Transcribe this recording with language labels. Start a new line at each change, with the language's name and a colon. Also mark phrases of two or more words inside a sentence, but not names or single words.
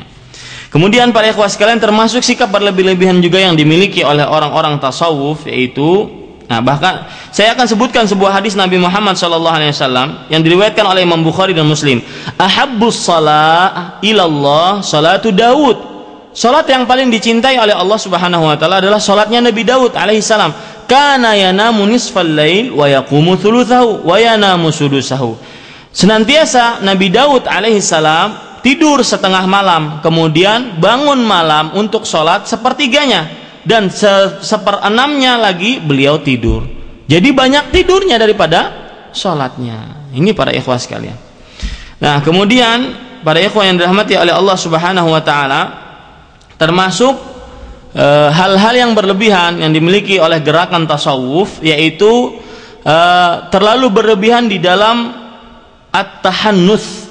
Indonesian: Kemudian para ikhwah sekalian, termasuk sikap berlebih-lebihan juga yang dimiliki oleh orang-orang tasawuf, yaitu, bahkan saya akan sebutkan sebuah hadis Nabi Muhammad SAW yang diriwayatkan oleh Imam Bukhari dan Muslim.
Arabic: أحب الصلاة إلى الله صلاة داود.
Indonesian: Salat yang paling dicintai oleh Allah
Arabic: سبحانه وتعالى
Indonesian: adalah salatnya Nabi Daud alaihissalam.
Arabic: كان ينام نصف الليل ويقوم ثلثه وينام سدسه.
Indonesian: Senantiasa Nabi Daud alaihissalam tidur setengah malam, kemudian bangun malam untuk sholat 1/3-nya, dan 1/6-nya lagi beliau tidur. Jadi banyak tidurnya daripada sholatnya. Ini para ikhwah sekalian. Nah, kemudian para ikhwah yang dirahmati oleh Allah
Arabic: سبحانه وتعالى,
Indonesian: termasuk hal-hal yang berlebihan yang dimiliki oleh gerakan tasawuf, yaitu terlalu berlebihan di dalam at-tahannus.